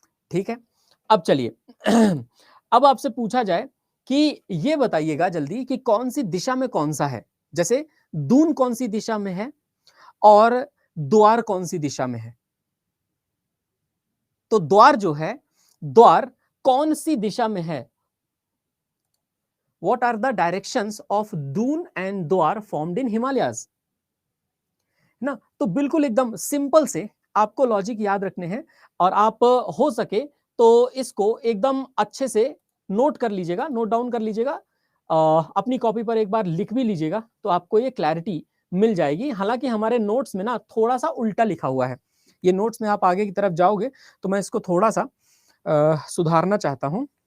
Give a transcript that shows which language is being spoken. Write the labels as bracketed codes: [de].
[hi] ठीक है, अब चलिए अब आपसे पूछा जाए कि ये बताइएगा जल्दी कि कौन सी दिशा में कौन सा है। जैसे दून कौन सी दिशा में है और द्वार कौन सी दिशा में है। तो द्वार जो है, द्वार कौन सी दिशा में है? [en] What are the directions of Doon and Dwar formed in Himalayas? [hi] ना, तो बिल्कुल एकदम सिंपल से आपको लॉजिक याद रखने हैं और आप हो सके तो इसको एकदम अच्छे से नोट कर लीजिएगा, नोट डाउन कर लीजिएगा, अपनी कॉपी पर एक बार लिख भी लीजिएगा तो आपको ये क्लैरिटी मिल जाएगी। हालांकि हमारे नोट्स में ना थोड़ा सा उल्टा लिखा हुआ है, ये नोट्स में आप आगे की तरफ जाओगे तो मैं इसको थोड़ा सा सुधारना चाहता हूं।